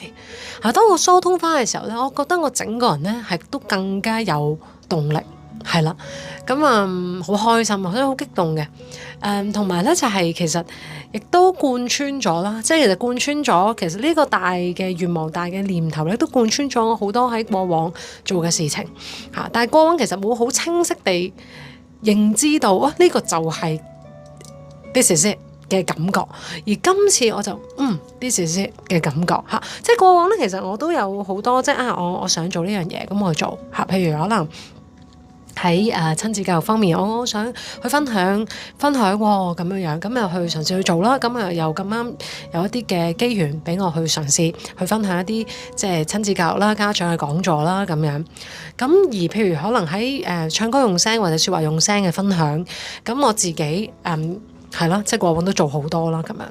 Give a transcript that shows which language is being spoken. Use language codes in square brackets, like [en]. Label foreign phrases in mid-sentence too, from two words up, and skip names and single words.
[yue] 當我疏通翻嘅時候咧，我覺得我整個人咧係都更加有動力，係啦，咁好開心啊，所以好激動嘅。同埋咧就係其實亦都貫穿咗啦，即係其實貫穿咗，其實呢個大嘅願望、大嘅念頭咧，都貫穿咗我好多喺過往做嘅事情嚇。但係過往其實冇好清晰地認知到呢個就係 [en] this is it [yue] 嘅感覺，而今次我就 [en] this is it [yue] 嘅感覺嚇，即係過往咧，其實我都有好多即係我想做呢樣嘢，咁我去做嚇，譬如可能喺親子教育方面，我想去分享咁樣樣，咁又去嘗試去做啦，咁又咁啱有一啲嘅機緣俾我去嘗試去分享一啲即係親子教育啦、家長嘅講座啦咁樣，咁而譬如可能喺唱歌用聲或者説話用聲嘅分享，咁我自己係咯，即係過往都做好多啦咁樣。